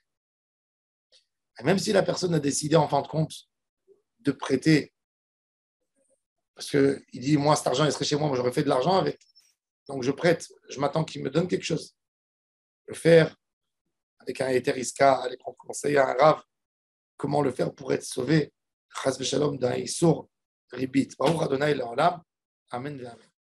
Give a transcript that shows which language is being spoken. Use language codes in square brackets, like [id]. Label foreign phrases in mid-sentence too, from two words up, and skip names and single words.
[fr] Et même si la personne a décidé, en fin de compte, de prêter, parce qu'il dit, moi, cet argent, il serait chez moi, j'aurais fait de l'argent avec. Donc, je prête, je m'attends qu'il me donne quelque chose. Le faire avec un étheriska, aller prendre conseil à un rave, comment le faire pour être sauvé, [he] חס ושלום, d'un איסור ריבית. ברוך אדוני לעולם. אמן.